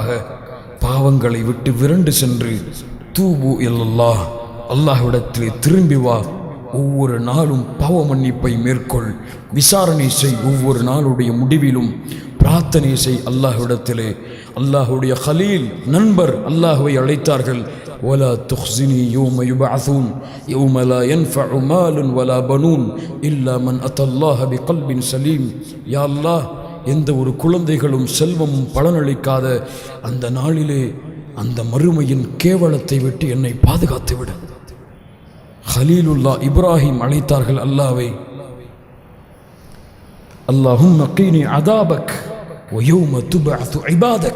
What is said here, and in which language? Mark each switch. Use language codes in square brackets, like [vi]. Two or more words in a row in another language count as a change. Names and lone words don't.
[ta] பாவங்களை விட்டு விரண்டு சென்று [ar] توبوا إلى الله, [ta] அல்லாஹ்விடத்திலே திரும்பி வா. ஒவ்வொரு நாளும் பாவ மன்னிப்பை மேற்கொள். விசாரணை செய். ஒவ்வொரு நாளுடைய முடிவிலும் பிரார்த்தனை செய் அல்லாஹ்விடத்திலே. அல்லாஹ்வுடைய கலீல் நண்பர் அல்லாஹ்வை அழைத்தார்கள், [ar] ولا تخزني يوم يبعثون يوم لا ينفع مال ولا بنون إلا من أتى الله بقلب سليم. يا الله, [ta] எந்த ஒரு குழந்தைகளும் செல்வமும் பலனளிக்காத அந்த நாளிலே அந்த மறுமையின் கேவலத்தை விட்டு என்னை பாதுகாத்து விடு. ஹலீலுல்லா இப்ராஹிம் அழைத்தார்கள் அல்லாஹ்வை, [ar] اللهم قني عذابك و يوم تبعث عبادك.